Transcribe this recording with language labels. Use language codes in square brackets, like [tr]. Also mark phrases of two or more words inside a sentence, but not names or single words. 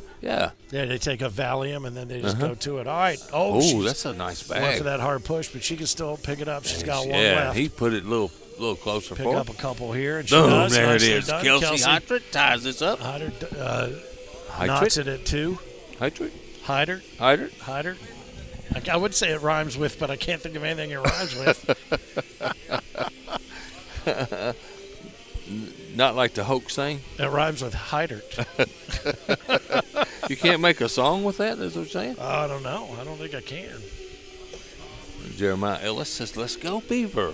[en] Yeah. Yeah, they take a Valium and then they just go to it. All right. Oh, Oh, she's that's a nice going bag. for that hard push, but she can still pick it up. She's got one yeah, left. he put it a little closer Pick for her. up a couple here, and she Boom, does. there it Nicely is. done. Kelsey Hyder ties this up. Hyder Hyder? knots it at 2. Hyder? Hyder. Hyder? Hyder. I would say it rhymes with, but I can't think of anything it rhymes with. Not like the Hoax thing? It rhymes with Hyder. You can't make a song with that, is what you're saying? I don't know. I don't think I can. Jeremiah Ellis says, let's go Beaver.